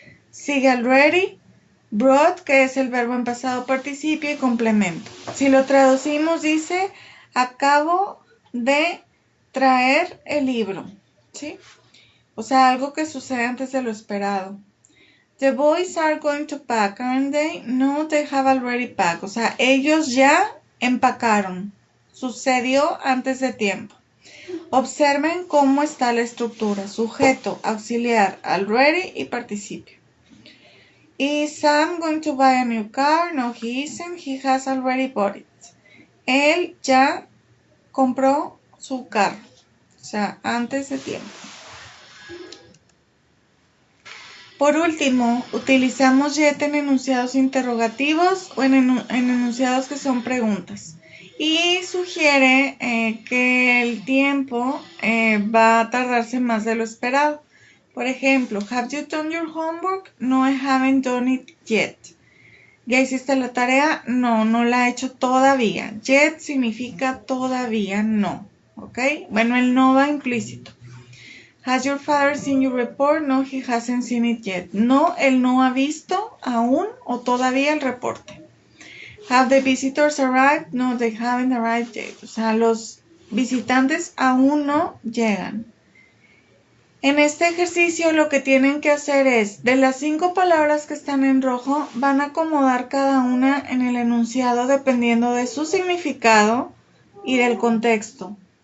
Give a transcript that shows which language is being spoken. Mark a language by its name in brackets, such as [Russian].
[Spanish] Sigue already, brought, que es el verbo en pasado participio y complemento. Si lo traducimos dice, acabo de traer el libro, ¿sí? O sea, algo que sucede antes de lo esperado. [English] The boys are going to pack, aren't they? No, they have already packed. [Spanish] O sea, ellos ya empacaron. Sucedió antes de tiempo. Observen cómo está la estructura. Sujeto, auxiliar, already y participio. [English] Is Sam going to buy a new car? No, he isn't. He has already bought it. [Spanish] él ya compró su carro, o sea, antes de tiempo. Por último, utilizamos yet en enunciados interrogativos o en enunciados que son preguntas. Y sugiere que el tiempo va a tardarse más de lo esperado. Por ejemplo, [English] have you done your homework? No, I haven't done it yet. [Spanish] ¿Ya hiciste la tarea? No, no la he hecho todavía. Yet significa todavía no. ¿Ok? Bueno, el no va implícito. [English] Has your father seen your report? No, he hasn't seen it yet. [Spanish] No, él no ha visto aún o todavía el reporte. [English] Have the visitors arrived? No, they haven't arrived yet. [Spanish] O sea, los visitantes aún no llegan. En este ejercicio lo que tienen que hacer es, de las 5 palabras que están en rojo, van a acomodar cada una en el enunciado dependiendo de su significado y del contexto.